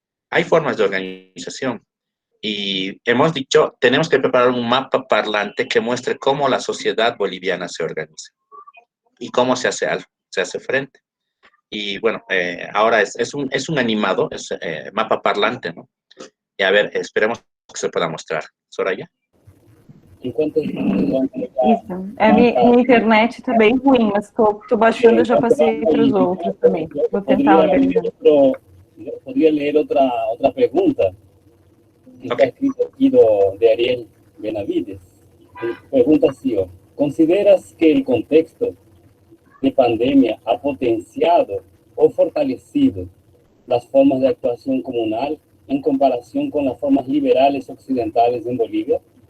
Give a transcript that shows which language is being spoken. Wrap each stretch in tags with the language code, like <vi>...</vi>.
<es>Hay formas de organización. Y hemos dicho, tenemos que preparar un mapa parlante que muestre cómo la sociedad boliviana se organiza y cómo se hace algo, se hace frente. Y bueno, ahora es un animado, es mapa parlante, ¿no? Y a ver, esperemos que se pueda mostrar. Soraya.</es> <pt>Enquanto Isso. Minha internet está bem ruim, mas estou baixando e já passei para os outros também. Vou tentar organizar.</pt> <es>Podría leer otra pregunta que está escrita aquí de Ariel Benavides. Pregunta así: ¿consideras que el contexto de pandemia ha potenciado o fortalecido las formas de actuación comunal en comparación con las formas liberales occidentales en Bolivia?</es>